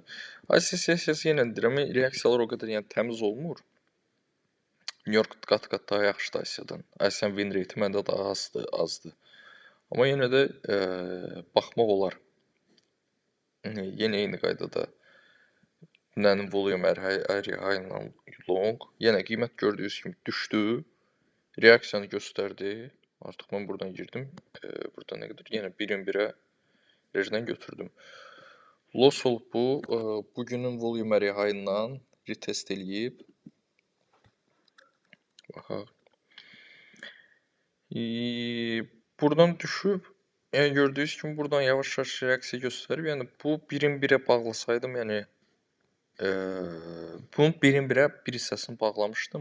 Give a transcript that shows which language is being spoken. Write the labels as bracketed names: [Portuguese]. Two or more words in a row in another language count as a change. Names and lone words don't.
[Azerbaijani] Asiya sessiyası yenə deyirəm, reaksiyalar o qədər təmiz olmur. New York qat-qat daha yaxşıdır Asiyadan. Asiyanın [English] win rate [Azerbaijani] məndə daha azdır. Amma yenə də baxmaq olar. Yenə eyni qaydada. Dünənin [English] volume high-la [Azerbaijani] long. Yenə qiymət gördüyünüz kimi düşdü. Reaksiyanı göstərdi. Artıq mən buradan girdim. Burada nə qədər? Yenə birin birə rejdən götürdüm. Loss olub bu. Bugünün [English] volume high-la [Azerbaijani] retest eləyib. Baxaq. Buradan düşüb. Yəni gördüyünüz kimi buradan yavaş-yavaş reaksiya göstərib. Yəni bu birin birə bağlasaydım, yəni Bunun birin-birə bir hissəsini bağlamışdım.